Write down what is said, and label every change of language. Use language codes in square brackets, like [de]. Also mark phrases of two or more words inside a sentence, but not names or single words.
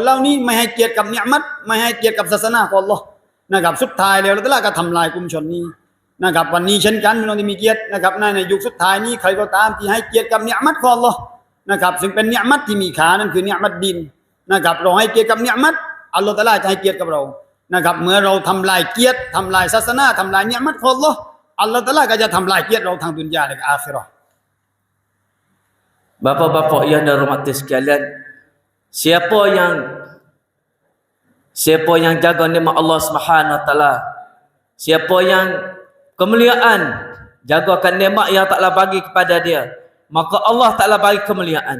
[th] เหล่านี้ไม่ให้เกียรติกับนิมัตไม่ให้เกียรติกับศาสนาของอัลลอฮ์นะครับสุดท้ายแล้วอัลลอฮ์ตะอาลาก็ทำลายกลุ่มชนนี้นะครับวันนี้เช่นกันพี่น้องที่มีเกียรตินะครับในยุคสุดท้ายนี้ใครก็ตามที่ให้เกียรติกับนิมัตของอัลลอฮ์นะครับซึ่งเป็นนิมัตที่มีค่านั่นคือนิมัตดินนะครับเราให้เกียรติกับนิมัตอัลลอฮ์ตะอาลาจะให้เกียรติกับเรานะครับเมื่อเราทำลายเกียรติทำลายศาสนาทำลายนิมัตของอัลลอฮ์อัลลอฮ์ตะอาลาก็จะทำลายเกียรติเราทางดุนยาและอาคิเราะห์ [ms] Bapa-bapa yang dirahmati sekalian, siapa yang jaga nikmat [ar] الله سبحانه وتعالى, [ms] siapa yang kemuliaan jagakan nikmat yang taklah bagi kepada dia, maka Allah taklah bagi kemuliaan.